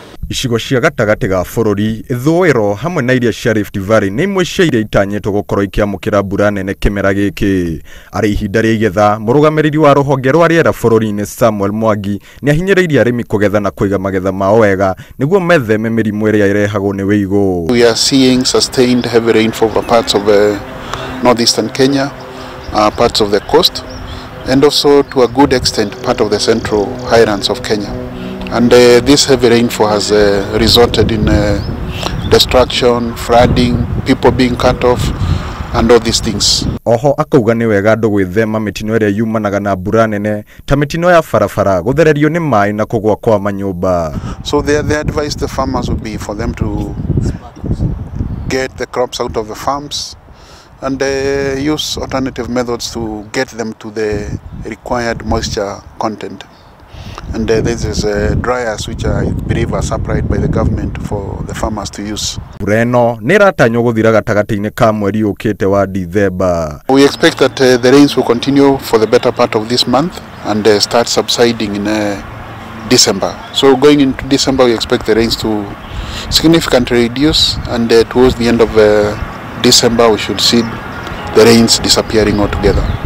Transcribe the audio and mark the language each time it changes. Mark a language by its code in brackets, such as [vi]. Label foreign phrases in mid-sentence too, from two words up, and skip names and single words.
[ki] Icigo cia gatagati ga bururi ithũĩro hamwe na iria cia Rift Valley nĩ imwe cia iria itanyĩtwo gũkorwo ikiamũkĩra mbura nene kĩmera gĩkĩ. Arĩ ihinda rĩa igetha, mũrũgamĩrĩri wa rũhonge rwa rĩera bũrũri-inĩ Samuel Mwangi nĩ ahinyĩrĩirie arĩmi kũgetha na kũiga magetha mao wega nĩguo metheme mĩrimũ ĩrĩa ĩrehagwo nĩ wĩigũ. [en] We are seeing sustained heavy rainfall for parts of northeastern Kenya, parts of the coast, and also to a good extent part of the central highlands of Kenya. And this heavy rainfall has resulted in destruction, flooding, people being cut off, and all these things. [ki] Oho akauga nĩ wega andũ gwĩthema mĩtino ĩrĩa yumanaga na mbura nene ta mĩtino ya barabara, gũthererio nĩ maĩ na kũgwa kwa manyũmba. [en] So the advice the farmers would be for them to get the crops out of the farms and use alternative methods to get them to the required moisture content. And this is dryers which I believe are supplied by the government for the farmers to use. [ki] Mbura ĩno nĩ ĩratanywo gũthira gatagatĩ-inĩ ka mweri ũkĩte wa December. [en] We expect that the rains will continue for the better part of this month and start subsiding in December. So going into December we expect the rains to significantly reduce, and towards the end of December we should see the rains disappearing altogether.